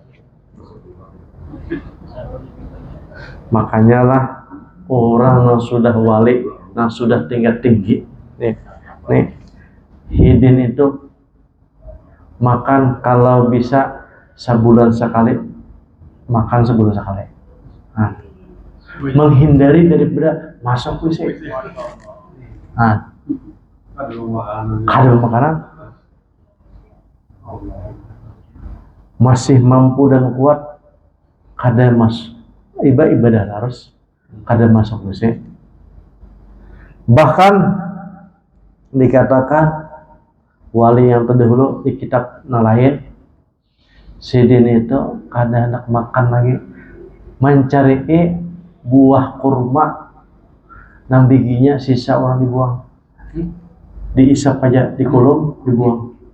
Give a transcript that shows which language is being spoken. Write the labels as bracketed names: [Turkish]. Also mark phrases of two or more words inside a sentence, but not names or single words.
[Indonesian] Makanya lah orang yang sudah wali, yang sudah tingkat tinggi, nih hidin itu makan kalau bisa sebulan sekali, makan sebulan sekali. Nah, menghindari daripada masuk WC. [Banjar] Nah, ada makanan masih mampu dan kuat, kada ibadah harus kada masuk WC. Bahkan dikatakan wali yang terdahulu di kitab lain, sidin itu kada hendak makan lagi, mencari buah kurma nang bijinya sisa orang dibuang, diisap aja di kolom dibuang.